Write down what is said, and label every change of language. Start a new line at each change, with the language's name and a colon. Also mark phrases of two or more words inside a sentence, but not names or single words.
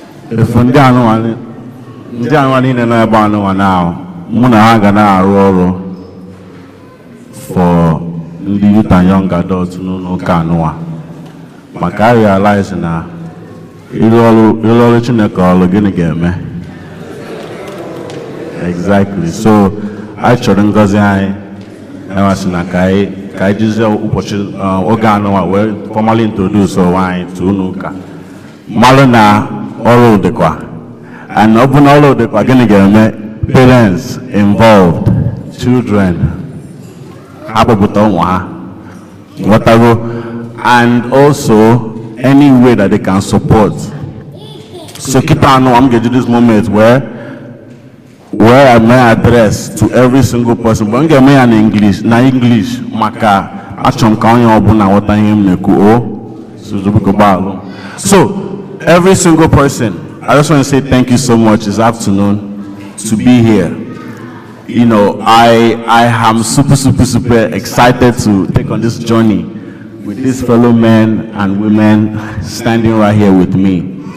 Igbo: If ndị anụnwa ni-, ndị anụnwa niile nọ ebe anụnwa now, mụ na ha ga na-arụ ọrụ for ndị
English: youth and young adults
Igbo: n'ụlọ ụka anụnwa. Maka
English: I realize
Igbo: na ịrụ ọrụ, ịrụ ọrụ Chineke ọrụ, gịnị ga-eme?
English: Exactly.
Igbo: So, anyị chọrọ ngọzi anyị, anyị sị na ka anyị, ka anyị jizie ụbọchị, uh, oge anụnwa wee
English: formally introduce
Igbo: onwe anyị to ụlọ ụka. Mmalụ na ọrụ dịkwa. And ọ bụ na ọrụ dịkwa, gịnị ga-eme?
English: Parents involved, children,
Igbo: ha kpọpụta ụmụ ha. Ghọtago?
English: And also, any way that they can support. So,
Igbo: kịta anụ,
English: I'm gonna do this moment where, where I may address to every single person. But I'm gonna in English, na English,
Igbo: maka achọm ka onye ọbụla ghọta ihe m na-ekwu. Oh, so, biko gbalụ.
English: So, every single person, I just want to say thank you so much this afternoon to be here. You know, I, I am super, super, super excited to take on this journey with these fellow men and women standing right here with me.